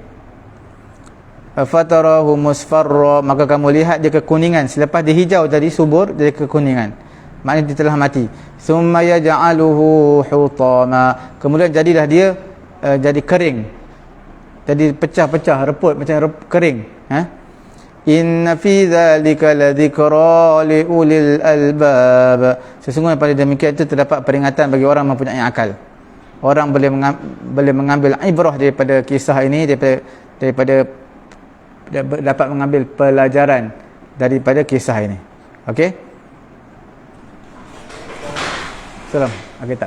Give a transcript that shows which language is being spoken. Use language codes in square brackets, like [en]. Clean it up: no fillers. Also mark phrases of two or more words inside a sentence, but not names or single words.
[ar] فتراه مصفرا, [ms] maka kamu lihat dia kekuningan. Selepas dia hijau tadi subur, dia kekuningan, maknanya dia telah mati. [ar] ثم يجعله حطاما, [ms] kemudian jadilah dia jadi kering, jadi pecah-pecah, reput macam kering. [ar] إن في ذلك لذكرى لأولي الألباب, [ms] sesungguhnya pada demikian itu terdapat peringatan bagi orang mempunyai akal. Orang boleh mengambil ibrah daripada kisah ini, daripada dapat mengambil pelajaran daripada kisah ini. Okey. Salam. Okey, tak.